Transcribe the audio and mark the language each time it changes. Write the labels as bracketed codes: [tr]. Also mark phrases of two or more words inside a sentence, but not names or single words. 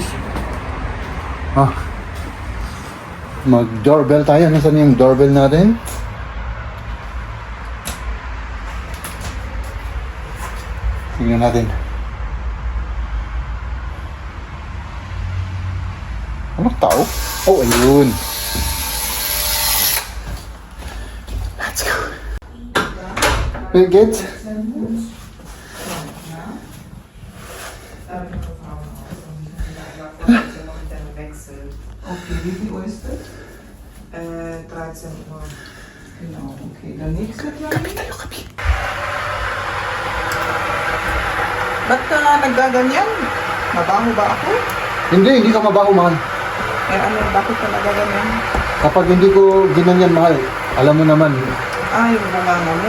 [tl] Oh. Mag-doorbell tayo. Nasaan yung doorbell natin? Tingnan natin. Anong tao? Oh, ayun. [en] Let's go. [de] Birgit? Okay, wie viel Uhr ist das? 13 Uhr. Genau, okay. Dann nächste Plan. [tl] Kapi tayo, kapi. Ba't ka naggaganyan? Mabaho ba ako? Hindi ka mabaho, mahal. Eh ano, bakit ka naggaganyan? Kapag hindi ko ginanyan, mahal, alam mo naman, Yung bunganga mo.